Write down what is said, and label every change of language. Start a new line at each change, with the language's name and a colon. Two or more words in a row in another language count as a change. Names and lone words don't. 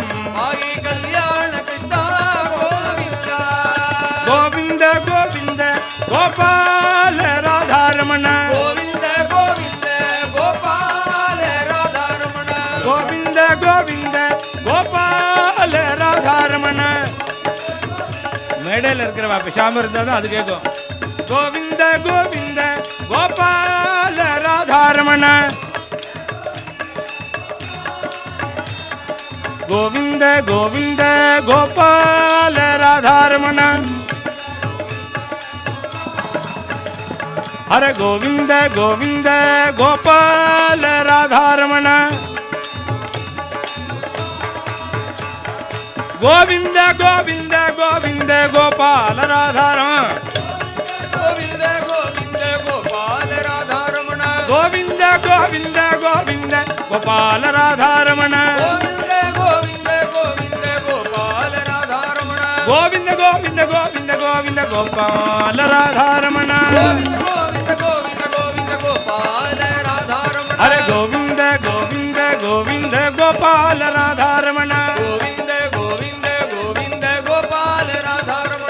Sanskrit: भागी कल्याण कृष्ण गोविंद ಗೋವಿಂದ ಗೋವಿಂದ ಗೋಪಾಲ ರಾಧಾರಮಣ गोविंद गोविंद गोपाल राधा रमण ಗೋವಿಂದ ಗೋವಿಂದ ಗೋಪಾಲ ராதாரமண
Tamil: மேடையில் இருக்கிற பேசாம இருந்தாலும் அது கேட்கும்
Sanskrit: கோவிந்த கோவிந்த கோபால ராதாரமண கோவிந்த கோவிந்த கோபால ராதாரமண ಹರ ಗೋವಿಂದ ಗೋವಿಂದ ಗೋಪಾಲ ರಾಧಾರಮಣ ಗೋವಿಂದ ಗೋವಿಂದ ಗೋವಿಂದ ಗೋಪಾಲ ರಾಧಾರಮಣ गोविंद गोविंद गोपाल राधा रमण ಗೋವಿಂದ ಗೋವಿಂದ ಗೋವಿಂದ ಗೋಪಾಲ ರಾಧಾರಮಣ गोविंद गोविंद गोविंद गोपाल राधा रमण గోవింద గోవింద గోవింద గోవింద గోపాల రాధారమణ గోవింద గోవింద గోవింద గోవింద గోపాల రాధారమణ అరే గోవింద గోవింద గోవింద గోపాల రాధారమణ గోవింద గోవింద గోవింద గోపాల రాధారమణ